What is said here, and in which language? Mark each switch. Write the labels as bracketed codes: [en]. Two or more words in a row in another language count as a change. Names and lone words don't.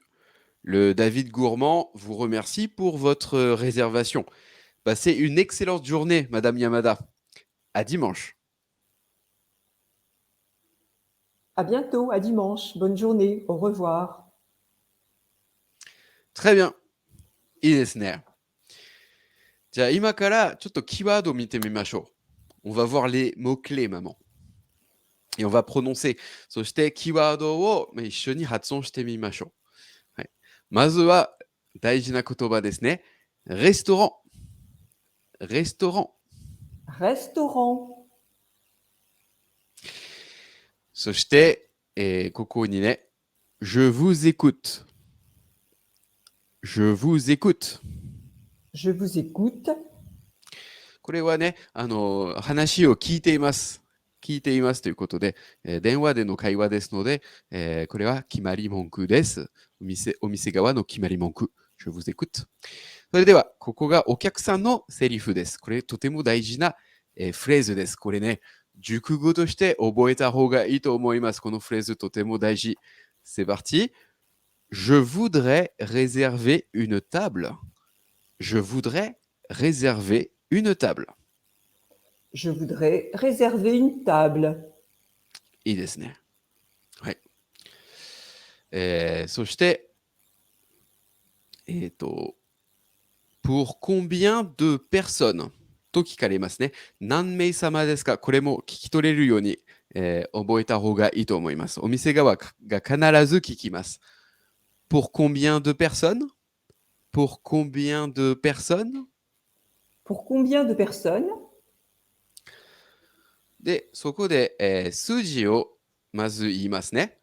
[fr] Le David Gourmand vous remercie pour votre réservation. Passez une excellente journée, Madame Yamada. À dimanche. À bientôt, à dimanche. Bonne journée. Au revoir. Très bien. [ja] いいですね。じゃあ今からちょっとキーワードを見てみましょう。 [fr] On va voir les mots-clés, maman. Et on va prononcer. [ja] そしてキーワードを一緒に発音してみましょう。はい、まずは大事な言葉ですね。レストラン。レストラン。 [fr] Restaurant. [ja] そして、ここにね、 [fr] je vous écoute. Je vous écoute. Je vous écoute. [ja] これはね、話を聞いています。聞いていますということで、電話での会話ですので、これは決まり文句です。お店側の決まり文句。 [fr] Je vous écoute. [ja] それでは、ここがお客さんのセリフです。これとても大事な、フレーズです。これね、熟語として覚えた方がいいと思います。このフレーズとても大事。 [fr] C'est parti. Je voudrais réserver une table. Je voudrais réserver une table. Je voudrais réserver une table. [ja] いいですね。はい。そして、 [fr] pour combien de personnes [ja] と聞かれますね。何名様ですか？これも聞き取れるように、覚えた方がいいと思います。お店側が必ず聞きます。 [fr] Pour combien de personnes? Pour combien de personnes? Pour combien de personnes? [ja] で、そこで、数字をまず言います